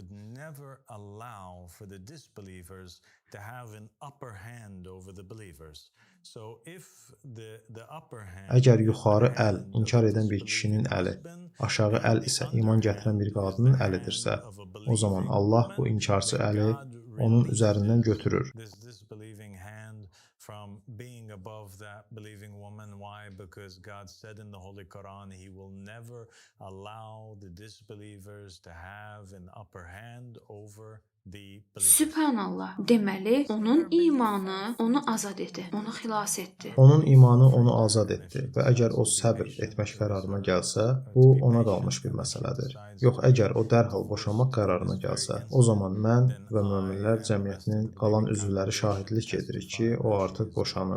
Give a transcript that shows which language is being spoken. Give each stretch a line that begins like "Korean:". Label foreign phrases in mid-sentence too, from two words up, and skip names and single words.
Azerbaijani: Əgər yuxarı əl inkar edən bir kişinin əli, aşağı əl isə iman gətirən bir qadının əlidirsə, o zaman Allah bu inkarçı əli onun üzərindən götürür.
English: From being above that believing woman. Why? Because God said in the Holy Quran, He will never allow the disbelievers to have an upper hand over the believers.
Azerbaijani: Sübhanallah. Deməli, onun imanı onu azad etdi, onu xilas etdi. Onun imanı onu azad etdi və əgər o səbr etmək qərarına gəlsə, bu ona qalmış bir məsələdir. Yox, əgər o dərhal boşanmaq qərarına gəlsə, o zaman mən və möminlər cəmiyyətinin qalan üzvləri şahidlik edirik ki, o artıq boşanıb.